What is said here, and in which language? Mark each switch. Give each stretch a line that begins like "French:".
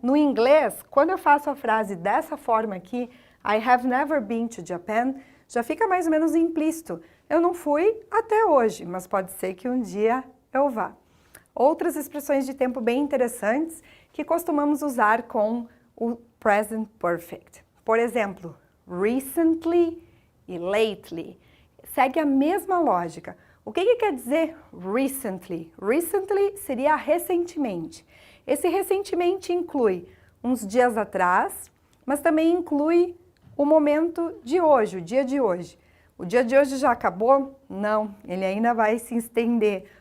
Portuguese: No inglês, quando eu faço a frase dessa forma aqui,
English: I have never been to Japan,
Portuguese: já fica mais ou menos implícito. Eu não fui até hoje, mas pode ser que um dia eu vá. Outras expressões de tempo bem interessantes que costumamos usar com o present perfect. Por exemplo, recently e lately. Segue a mesma lógica. O que quer dizer recently? Recently seria recentemente. Esse recentemente inclui uns dias atrás, mas também inclui o momento de hoje, o dia de hoje. O dia de hoje já acabou? Não, ele ainda vai se estender.